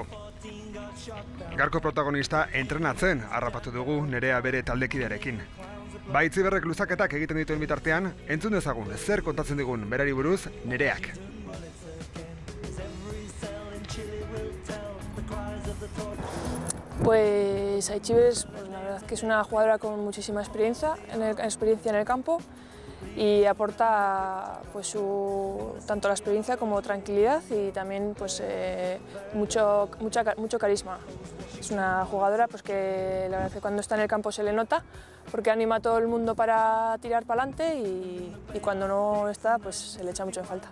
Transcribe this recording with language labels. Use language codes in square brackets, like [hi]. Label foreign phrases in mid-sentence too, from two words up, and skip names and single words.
[eu] Gaurko protagonista entrenatzen harrapatu dugu Nerea bere taldekidearekin. Ba Aitziberrek luzaketak egiten dituen bitartean, entzun dezagun zer kontatzen digun berari buruz Nereak. [es] Pues Aitziber, la verdad que es una jugadora con muchísima experiencia en el campo y aporta pues, tanto la experiencia como tranquilidad y también pues, mucho carisma. Es una jugadora pues, que la verdad que cuando está en el campo se le nota porque anima a todo el mundo para tirar para adelante y cuando no está pues, se le echa mucho en falta.